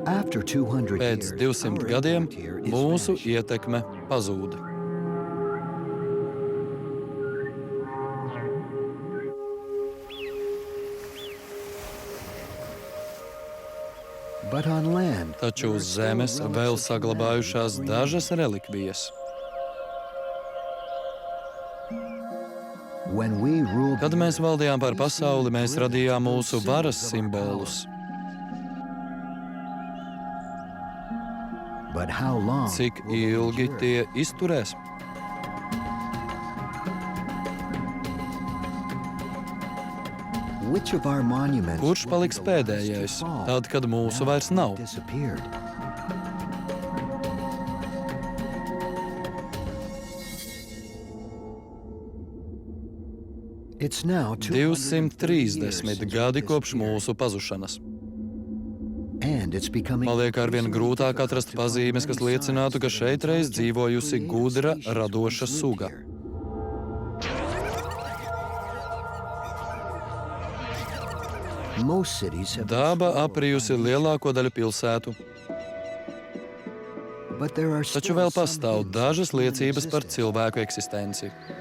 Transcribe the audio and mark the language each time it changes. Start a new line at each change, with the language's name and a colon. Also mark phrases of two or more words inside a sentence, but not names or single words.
English: After 200
Latvian: Pēc
English: years, 200 our
Latvian: gadiem
English: impact here is
Latvian: mūsu
English: vanishing.
Latvian: ietekme pazūda.
English: But on land,
Latvian: Taču
English: there are
Latvian: uz
English: still
Latvian: zemes
English: relics
Latvian: vēl
English: of
Latvian: saglabājušās
English: humanity
Latvian: dažas relikvijas.
English: When we ruled
Latvian: Kad
English: the
Latvian: mēs
English: earth,
Latvian: valdījām pār
English: we
Latvian: pasauli,
English: seemed
Latvian: mēs
English: driven
Latvian: radījām
English: to
Latvian: mūsu
English: those
Latvian: varas
English: symbols of our
Latvian: simbolus.
English: But how long
Latvian: Cik
English: will they
Latvian: ilgi
English: endure?
Latvian: tie izturēs?
English: Which of our monuments
Latvian: Kurš
English: will be
Latvian: paliks
English: the last to
Latvian: pēdējais,
English: fall
Latvian: tad, kad mūsu
English: now
Latvian: vairs
English: they've
Latvian: nav?
English: disappeared? It's now
Latvian: 230 gadi kopš mūsu pazušanas. Paliek arvien grūtāk atrast pazīmes, kas liecinātu, ka šeit reiz dzīvojusi gudra, radoša suga. Daba aprijusi lielāko daļu pilsētu, taču vēl pastāv dažas liecības par cilvēku eksistenci.